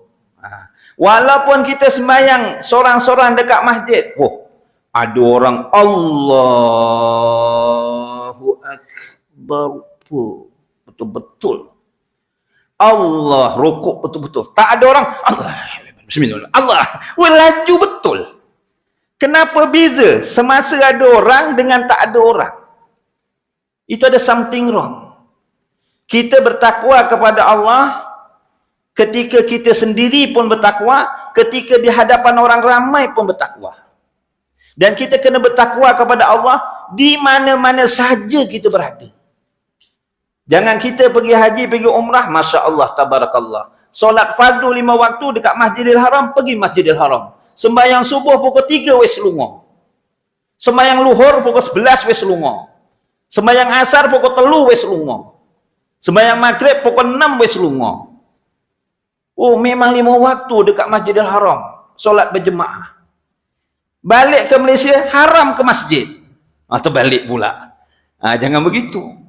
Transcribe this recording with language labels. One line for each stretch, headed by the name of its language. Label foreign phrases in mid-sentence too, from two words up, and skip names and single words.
Malay: Walaupun kita sembahyang sorang-sorang dekat masjid, ada orang Allahu Akbar, betul-betul. Allah rukuk betul-betul. Tak ada orang Allah, bismillah, Allah, laju betul. Kenapa beza semasa ada orang dengan tak ada orang? Itu ada
English: something wrong.
Malay: Kita bertakwa kepada Allah ketika kita sendiri pun bertakwa, ketika di hadapan orang ramai pun bertakwa. Dan kita kena bertakwa kepada Allah di mana-mana saja kita berada. Jangan kita pergi haji, pergi umrah, Masya Allah, tabarakallah. Solat fardu 5 waktu dekat Masjidil Haram, pergi Masjidil Haram. Sembahyang subuh pukul 3
Javanese: wis lungo.
Malay: Sembahyang luhur pukul 11
Javanese: wis lungo.
Malay: Sembahyang asar pukul 3
Javanese: wis lungo.
Malay: Sembahyang maghrib pukul 6
Javanese: wis lungo.
Malay: Memang 5 waktu dekat Masjidil Haram. Solat berjemaah. Balik ke Malaysia, haram ke masjid. Atau balik pula. Jangan begitu.